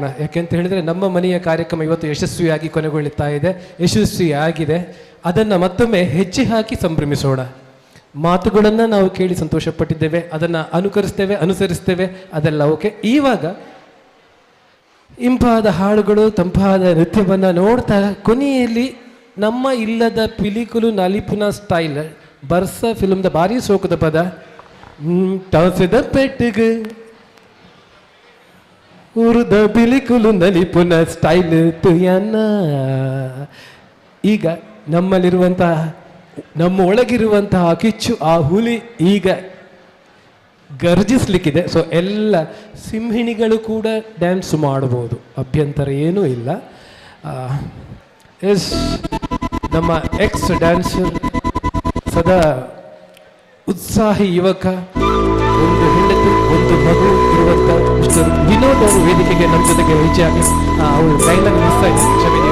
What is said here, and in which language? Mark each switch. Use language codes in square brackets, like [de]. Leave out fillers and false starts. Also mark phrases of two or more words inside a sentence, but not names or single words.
[kn] ಯಾಕೆಂತ ಹೇಳಿದರೆ ನಮ್ಮ ಮನೆಯ ಕಾರ್ಯಕ್ರಮ ಇವತ್ತು ಯಶಸ್ವಿಯಾಗಿ ಕೊನೆಗೊಳ್ಳುತ್ತಾ ಇದೆ, ಯಶಸ್ವಿಯಾಗಿದೆ. ಅದನ್ನು ಮತ್ತೊಮ್ಮೆ ಹೆಜ್ಜೆ ಹಾಕಿ ಸಂಭ್ರಮಿಸೋಣ. ಮಾತುಗಳನ್ನು ನಾವು ಕೇಳಿ ಸಂತೋಷಪಟ್ಟಿದ್ದೇವೆ, ಅದನ್ನು ಅನುಸರಿಸ್ತೇವೆ, ಅದೆಲ್ಲ ಓಕೆ. ಇವಾಗ ಇಂಪಾದ ಹಾಡುಗಳು, ತಂಪಾದ ನೃತ್ಯವನ್ನು ನೋಡ್ತಾ ಕೊನೆಯಲ್ಲಿ ನಮ್ಮ ಇಲ್ಲದ [tcy] ಪಿಲಿಕುಲು ನಲಿಪುನ ಸ್ಟೈಲ್ ಬರ್ಸ ಫಿಲ್ಮ್ದ ಭಾರಿ ಸೋಕದ ಪದ ಟಾಸದ ಪೆಟ್ಟಿಗೆ ಉರ್ದ ಪಿಲಿಕುಲು ನಲಿಪುನ ಸ್ಟೈಲ್ ತುಯನ್ನ. [kn] ಈಗ ನಮ್ಮಲ್ಲಿರುವಂತಹ, ನಮ್ಮ ಒಳಗಿರುವಂತಹ ಕಿಚ್ಚು, ಆ ಹುಲಿ ಈಗ ಗರ್ಜಿಸ್ಲಿಕ್ಕಿದೆ. ಸೊ ಎಲ್ಲ ಸಿಂಹಿಣಿಗಳು ಕೂಡ ಡ್ಯಾನ್ಸ್ ಮಾಡ್ಬೋದು, ಅಭ್ಯಂತರ ಏನೂ ಇಲ್ಲ. ಎಸ್, ನಮ್ಮ [en] ex dancer, [kn] ಸದಾ ಉತ್ಸಾಹಿ ಯುವಕ, ಒಂದು ಹೆಂಡತಿ ಒಂದು ಮಗು ಇರುವಂಥ ಮಿಸ್ಟರ್ ವಿನೋದ್ ಅವರು ವೇದಿಕೆಗೆ ನಮ್ಮ ಜೊತೆಗೆ ಹೆಜ್ಜೆ ಆಗಿ ಅವರು [en] dialogue miss [kn] ಆಗಿದೆ, ಕ್ಷಮಿಸಿ.